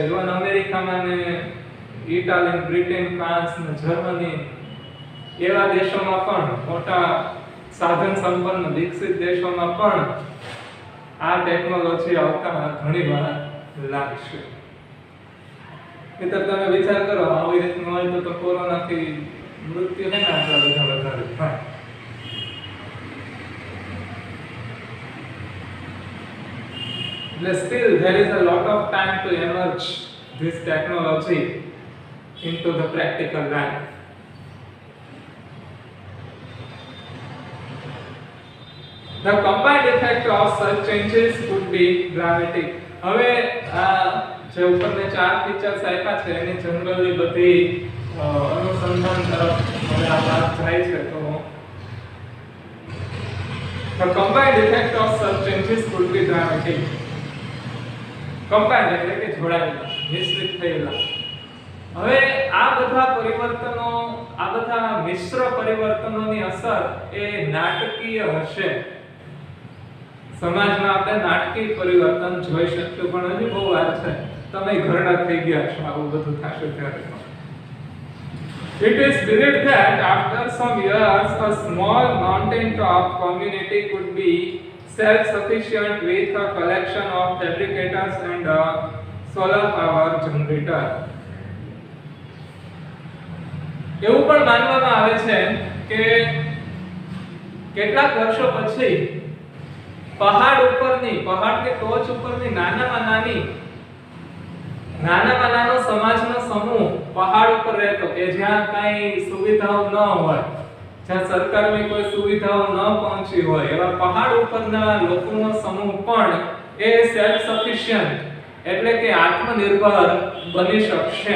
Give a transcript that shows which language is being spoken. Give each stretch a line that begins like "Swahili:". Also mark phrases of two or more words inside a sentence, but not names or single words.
Gujarati: ઇવન અમેરિકામાં ને ઇટાલી, બ્રિટન, ફ્રાન્સ ને જર્મની એવા દેશોમાં પણ, મોટા સાધન સંપન્ન વિકસિત દેશોમાં પણ આ ટેકનોલોજી આવતા ઘણી વાર લાગશે. એટલે તમે વિચાર કરો, આવી રીતનું હોય તો કોરોનાથી મૃત્યુ છે ને આટલા બધા વધારે થાય.
English: Still there is a lot of time to emerge this technology into the practical life. The combined effect of such changes could be dramatic.
Gujarati: હવે જે ઉપરને 4 ફીચર્સ આપ્યા છે એની જનરલી બધી અનુસંધાન તરફ હવે આ વાત જાય છે.
English: તો the combined effect of such changes could be dramatic.
Gujarati: કમ્બાઇન્ડ એટલે કે જોડાયેલા, મિશ્રિત થયેલા. હવે આ બધા પરિવર્તનો, આ બધા મિશ્ર પરિવર્તનોની અસર એ નાટકીય હશે. સમાજમાં આપણે નાટકીય પરિવર્તન જોઈ શકીશું, પણ હજી બહુ વાર છે. તમે ઘરડા થઈ ગયા છો આવું બધું થશે ત્યારે.
English: It is believed that after some years a small mountain top community could be self-sufficient with a collection of fabricators and a solar power generator.
Gujarati: એવું પણ માનવામાં આવે છે કે કેટલાક વર્ષો પછી પહાડ કે ટોચ ઉપરની નાનામાં નાની નાનામાં નાનો સમાજનો સમૂહ પહાડ ઉપર રહેતો કે જ્યાં કાંઈ સુવિધાઓ ન હોય, જ્યાં સરકારની કોઈ સુવિધાઓ ન પહોંચી હોય, એવા પહાડ ઉપરના લોકોનો સમૂહ પણ એ
English: self sufficient
Gujarati: એટલે કે આત્મનિર્ભર બની શકશે.